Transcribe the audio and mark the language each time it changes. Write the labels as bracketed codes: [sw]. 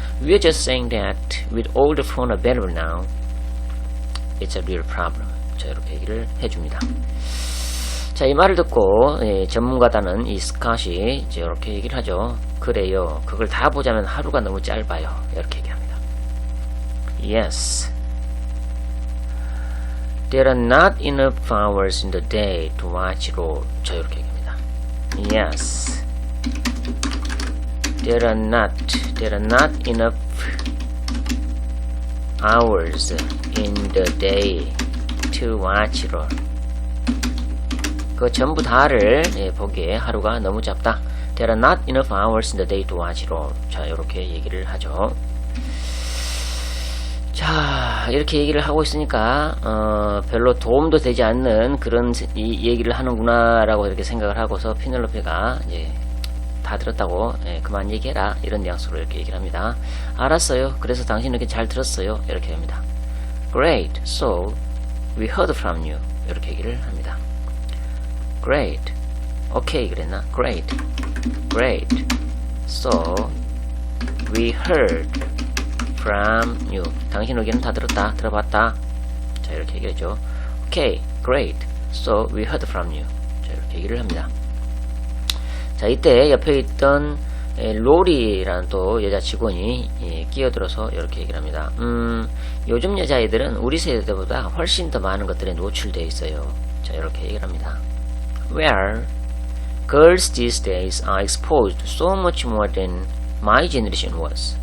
[en] We're just saying that with all the phone available now, it's a real problem. [ko] 자, 이렇게 얘기를 해줍니다. 자, 이 말을 듣고 전문가다는 이 스캇이 이제 이렇게 얘기를 하죠. 그래요. 그걸 다 보자면 하루가 너무 짧아요. 이렇게 얘기합니다. [en] Yes. There are not enough hours in the day to watch it all. [ko] 자, 이렇게 얘기합니다. [en] Yes. There are not enough hours in the day to watch it all. [ko] 그 전부 다를 보기에 하루가 너무 짧다. [en] There are not enough hours in the day to watch it all. [ko] 자, 이렇게 얘기를 하죠. 자, 이렇게 얘기를 하고 있으니까 별로 도움도 되지 않는 그런 이 얘기를 하는구나 라고 이렇게 생각을 하고서 피넬로페가 이제 다 들었다고 그만 얘기해라 이런 뉘앙스로 이렇게 얘기를 합니다. 알았어요. 그래서 당신에게 잘 들었어요. 이렇게 합니다. [en] Great. So we heard from you. [ko] 이렇게 얘기를 합니다. [en] Great. [ko] 오케이 그랬나? [en] Great. Great. So we heard from you. [ko] 당신 의견은 다 들었다. 들어봤다. 자 이렇게 얘기했죠. 오케이. [en] Great. So we heard from you. [ko] 자 이렇게 얘기를 합니다. 자 이때 옆에 있던 로리라는 또 여자 직원이 끼어들어서 이렇게 얘기를 합니다. 요즘 여자애들은 우리 세대보다 훨씬 더 많은 것들에 노출되어 있어요. 자 이렇게 얘기를 합니다. [en] Where girls these days are exposed to so much more than my generation was.